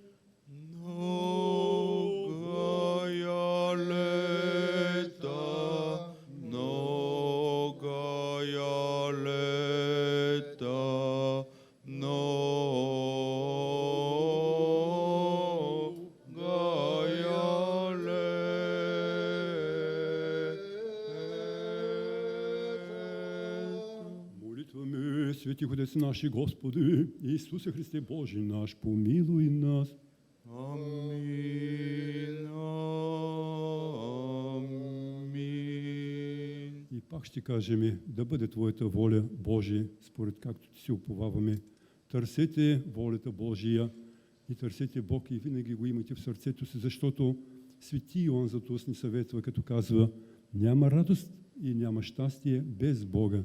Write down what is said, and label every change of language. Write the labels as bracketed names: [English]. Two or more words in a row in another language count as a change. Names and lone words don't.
[Church Slavic] Многая лета, многая лета, многая лета. Молитвами святих Отец наши, Господи, Иисусе Христе Божий наш, помилуй нас. Амин. Амин. [Bulgarian] И пак ще кажем, да бъде Твоята воля, Божия, според както Ти си уповаваме. Търсете волята Божия и търсете Бог и винаги го имате в сърцето си, защото свети Иоанн Златоуст ни съветва, като казва, няма радост и няма щастие без Бога.